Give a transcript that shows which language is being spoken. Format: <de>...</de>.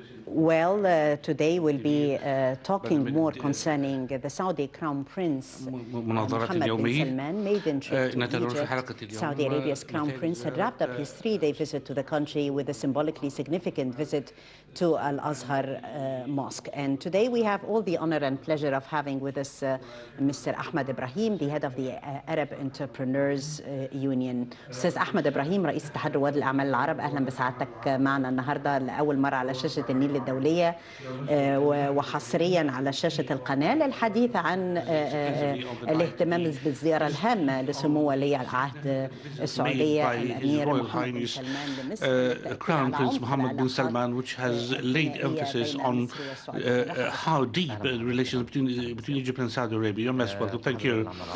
<en>Well, today we'll be talking more concerning the Saudi Crown Prince Mohammed bin Salman maiden trip to Egypt. Saudi Arabia's Crown Prince had wrapped up his three-day visit to the country with a symbolically significant visit to Al-Azhar Mosque. And today we have all the honor and pleasure of having with us Mr. Ahmed Ibrahim, the head of the Arab Entrepreneurs Union.</en> <ar>أستاذ أحمد إبراهيم رئيس اتحاد رواد الأعمال العرب، أهلا بسعادتك معنا النهارده لأول مرة على شاشة النيل الدولية وحصريا على شاشة القناة للحديث عن الاهتمام بالزيارة الهامة لسمو ولي العهد السعودية الأمير محمد بن سلمان لمصر.</ar> <en>Crown Prince Mohammed bin Salman, which has laid emphasis on how deep the relations between Egypt and Saudi Arabia. You're most welcome. Thank you.</en>